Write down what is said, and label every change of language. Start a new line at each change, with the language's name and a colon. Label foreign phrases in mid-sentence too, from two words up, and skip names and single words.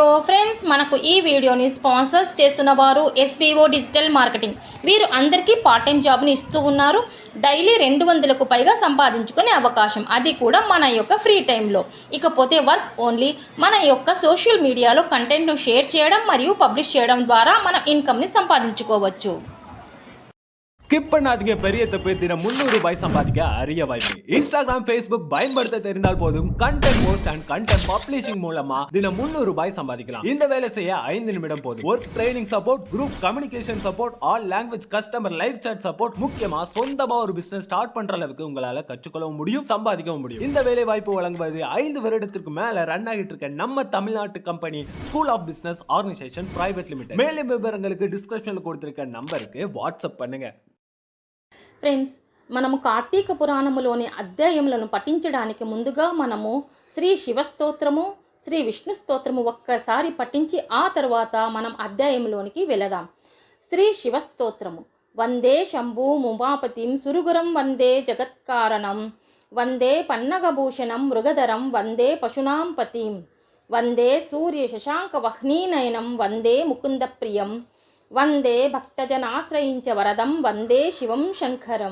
Telugu: ఫ్రెండ్స్, మనకు ఈ వీడియోని స్పాన్సర్స్ చేస్తున్న వారు ఎస్బీఓ డిజిటల్ మార్కెటింగ్. వీరు అందరికీ
English: part time jobని
Telugu: ఇస్తూ ఉన్నారు. డైలీ 200కు పైగా సంపాదించుకునే అవకాశం, అది కూడా మన యొక్క
English: free timeలో.
Telugu: ఇకపోతే
English: work only.
Telugu: మన యొక్క
English: social mediaలో
Telugu: కంటెంట్ను షేర్ చేయడం మరియు பப்ளிஷ் చేయడం ద్వారా మన ఇన్కమ్ని సంపాదించుకోవచ్చు.
Tamil: ஸ்கிப் பண்ணாதீங்க, பெரிய தப்பு. தினம் 300 ரூபாய் சம்பாதிக்க அரிய வாய்ப்பு. இன்ஸ்டாகிராம், ஃபேஸ்புக் பயன்படுத்த தெரிந்தால் போதும்.
English: content post and content publishing
Tamil: மூலமா தினம் 300 ரூபாய் சம்பாதிக்கலாம். இந்த வேலை செய்ய 5 நிமிடம் போதும்.
English: work training support, group communication support, all language customer live chat support,
Tamil: முக்கியமா சொந்தமா ஒரு
English: business start
Tamil: பண்ற அளவுக்கு உங்களால கற்றுக்கொள்ளவும் முடியும், சம்பாதிக்கவும் முடியும். இந்த வேலை வாய்ப்பு வழங்குவது 5 வருடத்திற்கு மேல ரன் ஆகிட்டு இருக்க நம்ம தமிழ்நாட்டு கம்பெனி ஸ்கூல் ஆஃப் பிசினஸ் ஆர்கனைசேஷன் பிரைவேட் லிமிடெட். மேலும் விவரங்களுக்கு டிஸ்கிரிப்ஷன்ல கொடுத்திருக்க நம்பருக்கு வாட்ஸ்அப் பண்ணுங்க.
Telugu: ఫ్రెండ్స్, మనము కార్తీక పురాణములోని అధ్యాయములను పఠించడానికి ముందుగా మనము శ్రీ శివస్తోత్రము, శ్రీ విష్ణు స్తోత్రము ఒక్కసారి పఠించి ఆ తరువాత మనం అధ్యాయంలోనికి వెళదాం. శ్రీ శివస్తోత్రము.
Sanskrit: वन्दे शम्भु उमापतिं सुरुगुरं वन्दे जगत्कारणं वन्दे पन्नगभूषणं मृगधरं वन्दे पशुनां पतिं वन्दे सूर्य शशाङ्क वह्नीनयनं वन्दे मुकुन्द प्रियं वन्दे भक्तजनाश्रयिञ्च वरदं वन्दे शिवं शङ्करं.